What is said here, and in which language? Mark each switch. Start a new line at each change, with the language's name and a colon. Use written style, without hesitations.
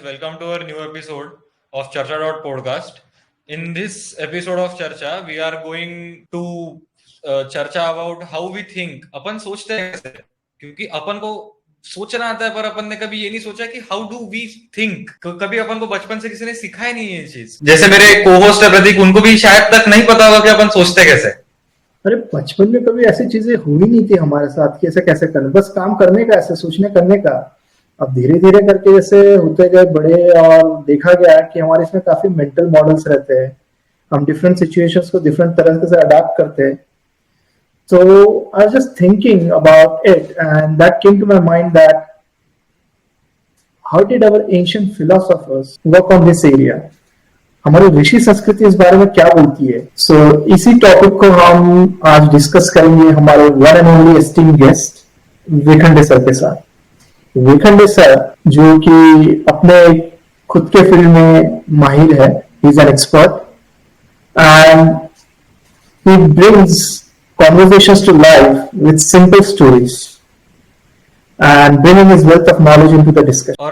English: Welcome to our new episode of Charcha podcast. In this episode of Charcha, we are going to चर्चा about how we think.
Hindi: अपन सोचते हैं कैसे, क्योंकि अपन को सोचना आता है, पर अपन ने कभी ये नहीं सोचा कि
English: How do we think.
Hindi: कभी अपन को बचपन से किसी ने सिखाया नहीं है ये चीज. जैसे मेरे को होस्ट है प्रतीक, उनको भी शायद तक नहीं पता होगा कि अपन सोचते कैसे. अरे बचपन में कभी ऐसी चीजें हुई नहीं थी हमारे साथ कि ऐसे कैसे करना, बस काम करने का, ऐसे सोचने करने का। अब धीरे धीरे करके जैसे होते गए बड़े और देखा गया कि हमारे इसमें काफी मेंटल मॉडल्स रहते हैं। हम डिफरेंट सिचुएशंस को डिफरेंट तरह से अडाप्ट करते हैं।
English: So I was just thinking about it, and that came to my mind that how did our ancient philosophers work on this area?
Hindi: हमारी ऋषि संस्कृति इस बारे में क्या बोलती है। सो इसी टॉपिक को हम आज डिस्कस करेंगे हमारे
English: one and only esteem guest
Hindi: Wekhande sir के साथ।
English: Vekhande sir
Hindi: जो कि अपने खुद के फील्ड में माहिर है,
English: He is an expert and he brings conversations to life with simple stories and bringing his wealth of knowledge into the discussion.